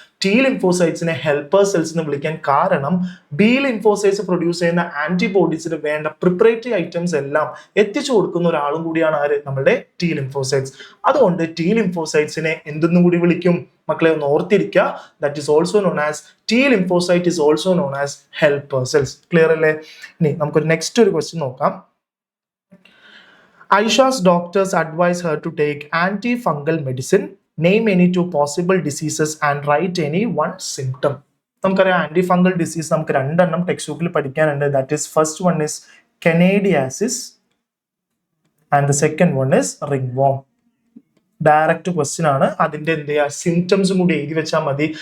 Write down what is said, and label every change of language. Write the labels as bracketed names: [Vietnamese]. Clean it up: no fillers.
[Malayalam] T ലിംഫോസൈറ്റ്സിനെ helper cells എന്ന് വിളിക്കാൻ കാരണം ബി ലിംഫോസൈറ്റ്സ് പ്രൊഡ്യൂസ് ചെയ്യുന്ന ആന്റിബോഡീസിന് വേണ്ട പ്രിപ്പറേറ്ററി ഐറ്റംസ് എല്ലാം എത്തിച്ചു കൊടുക്കുന്ന ഒരാളും കൂടിയാണ് ആര്? നമ്മുടെ ടി ലിംഫോസൈറ്റ്സ്. അതുകൊണ്ട് ടി ലിംഫോസൈറ്റ്സിനെ എന്തെന്നും കൂടി വിളിക്കും മക്കളെ? ഒന്ന് ഓർത്തിരിക്കുക, [English] That is also known as T lymphocyte is also known as helper cells. [Malayalam] Clear അല്ലേ? ഇനി നമുക്കൊരു നെക്സ്റ്റ് ഒരു ക്വസ്റ്റ്യൻ നോക്കാം. [English] Aisha's doctors advise her to take antifungal medicine. Name any 2 possible diseases and write any 1 symptom. [Malayalam] നമുക്കറിയാം antifungal disease നമുക്ക് 2 എണ്ണം text ബുക്കിൽ പഠിക്കാനുണ്ട്. [English] That is first one is candidiasis and the second one is ringworm. [Malayalam] Direct question ആണ്. അതിന്റെ എന്ത് ചെയ്യുക? സിംറ്റംസും കൂടി എഴുതി വെച്ചാൽ മതി.